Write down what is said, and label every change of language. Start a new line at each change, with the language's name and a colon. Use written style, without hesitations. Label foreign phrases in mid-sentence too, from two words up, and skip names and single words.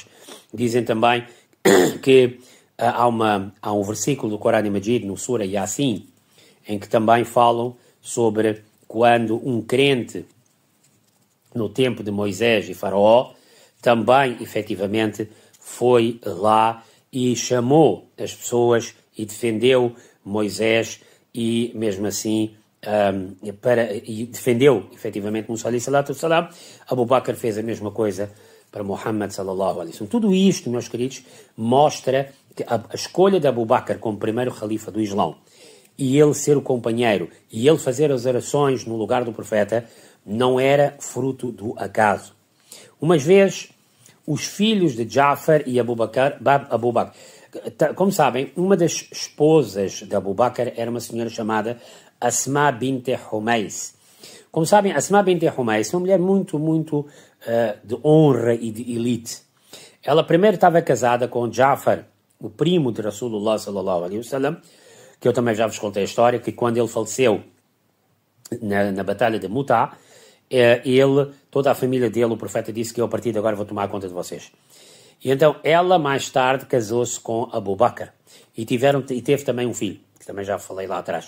Portuguese: Dizem também que há um versículo do Corão Majid, no Sura Yasin, em que também falam sobre quando um crente, no tempo de Moisés e Faraó, também, efetivamente, foi lá e chamou as pessoas e defendeu Moisés e, mesmo assim, e defendeu, efetivamente,
Arabic: موسى عليه الصلاة والسلام.
Portuguese: Abu Bakr fez a mesma coisa para Muhammad
Arabic: صلى الله عليه وسلم.
Portuguese: Tudo isto, meus queridos, mostra que a escolha de Abu Bakr como primeiro califa do Islão e ele ser o companheiro e ele fazer as orações no lugar do profeta não era fruto do acaso. Umas vezes, os filhos de Ja'far e Abu Bakr, como sabem, uma das esposas de Abu Bakr era uma senhora chamada Asma bint Humais. Como sabem, Asma bint Humais é uma mulher muito de honra e de elite. Ela primeiro estava casada com Ja'far, o primo de
Arabic: رسول الله صلى الله عليه وسلم,
Portuguese: que eu também já vos contei a história, que quando ele faleceu na batalha de Mu'tah, toda a família dele, o profeta disse que eu a partir de agora vou tomar conta de vocês. E então ela mais tarde casou-se com Abu Bakr e teve também um filho, que também já falei lá atrás.